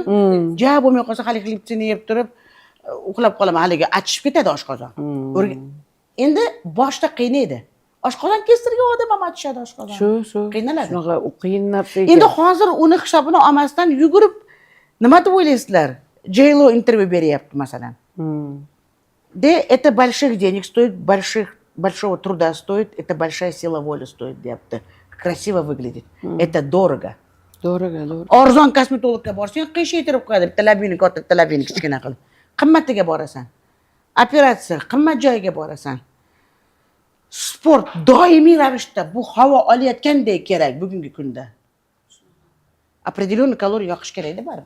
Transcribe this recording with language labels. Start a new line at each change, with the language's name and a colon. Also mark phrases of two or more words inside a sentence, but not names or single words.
Uzbek: Ja bo'lmay qolsa, hali xliptsini yeb turib, uxlab qolaman. Haligi achishib ketadi oshqozon. Endi boshda qiynaydi. Oshqozon kestirgan odam ham achishadi oshqozon. Shu. Qiynaladi. Shunaqa qiyin narsa ekan. Endi hozir uni hisobini olmasdan yugurib, nima deb o'ylaysizlar? J-Lo intervyu beryapti masalan.
Russian: Это больших денег стоит, большого труда стоит, это большая сила воли стоит, deyapti. Красиво выглядит. Это дорого.
Uzbek: Doriga. Arzon kosmetologga borsang, qiyshaytirib qo'yadi. Bitta labini katta, bitta labini kichkina qilib. Qimmatiga borasan. Operatsiya, qimmat joyiga borasan. Sport doimiy ravishda bu havo olayotgandek kerak bugungi kunda. Определенный kaloriya yoqish kerak-da baribir.